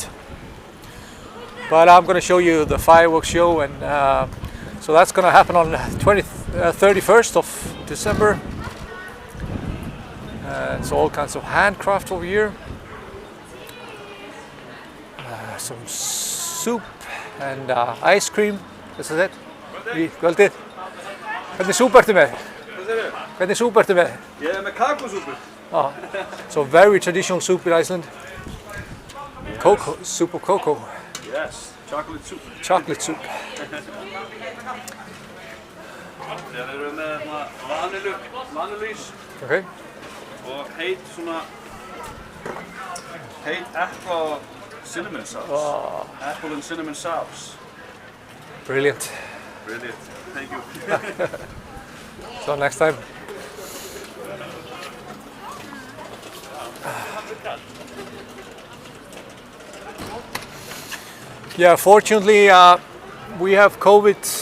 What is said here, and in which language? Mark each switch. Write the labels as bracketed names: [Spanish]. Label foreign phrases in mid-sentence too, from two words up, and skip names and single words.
[English] But I'm gonna show you the fireworks show, and so that's gonna happen on the 31st of December. It's all kinds of handcraft over here. Some soup and ice cream. This is it. [Icelandic] Í kvöldið. Hvernig súpu ertu með? Hvernig súpu ertu með? Ég með kakósúpu. [English] Oh, so very traditional soup in Iceland. Yes. Cocoa, soup of cocoa. Yes, chocolate soup. Chocolate soup. [Icelandic] Þeir eru með vanilluís Okay. og heit epla og [English] cinnamon sauce. Oh. Apple and cinnamon sauce. Brilliant. Brilliant. Thank you. So next time. Yeah, fortunately we have COVID.